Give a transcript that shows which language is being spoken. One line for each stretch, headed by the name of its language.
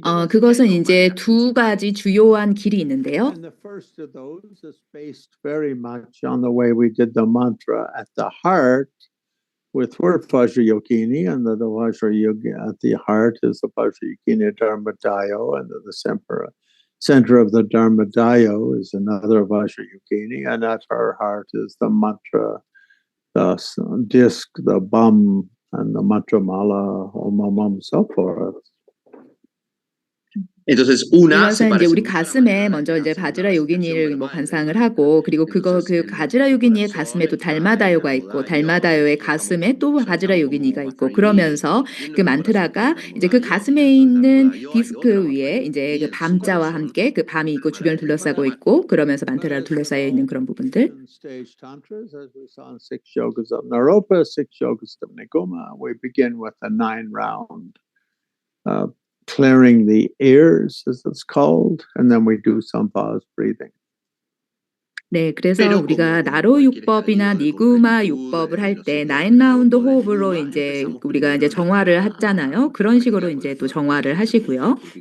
Korean: 그것은 이제 2가지 주요한 길이 있는데요.
English: And the first of those is based very much on the way we did the mantra at the heart with word Vajrayogini, and the Vajrayogini at the heart is the Vajrayogini Dharmadayo, and the center of the Dharmadayo is another Vajrayogini, and at our heart is the mantra, the disc, the bum, and the mantra mala, Om, so forth.
Korean: 그래서 이제 우리 가슴에 먼저 이제 바지라 요기니를 뭐 관상을 하고 그리고 그 바지라 요기니의 가슴에 또 달마다요가 있고 달마다요의 가슴에 또 바지라 요기니가 있고 그러면서 그 만트라가 이제 그 가슴에 있는 디스크 위에 이제 그 밤자와 함께 그 밤이 있고 주변을 둘러싸고 있고 그러면서 만트라를 둘러싸여 있는 그런 부분들.
English: Stage tantras, as we saw in 6 yogas of Naropa, 6 yogas of Nigoma, we begin with a 9-round clearing the ears, as it's called, and then we do some pause breathing.
Korean: 네, 그래서 우리가 나로 육법이나 니구마 육법을 할 때 9라운드 호흡으로 이제 우리가 이제 정화를 하잖아요. 그런 식으로 이제 또 정화를 하시고요.